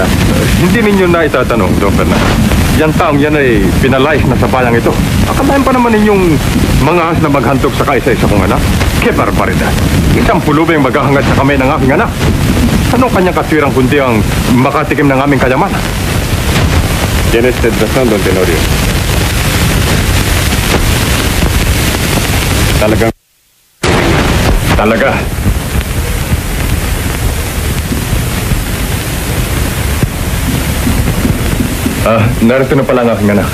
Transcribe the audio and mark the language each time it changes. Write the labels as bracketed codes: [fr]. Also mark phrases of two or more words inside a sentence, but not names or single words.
[tl] Hindi ninyo na itatanong, Don Fernando. Yan taong yan ay pinalayas na sa bayang ito. Akalain pa naman ninyong mga ahas na maghantog sa kaisa-isa kong anak. [es] Ke barbaridad. [tl] Isang pulubing maghahangad sa kamay ng aking anak. Anong kanyang katwirang kundi ang makatikim ng aming kayamanan? [es] Tienes razón, Don Tenorio. [tl] Talaga. Narito na pala ang aking anak.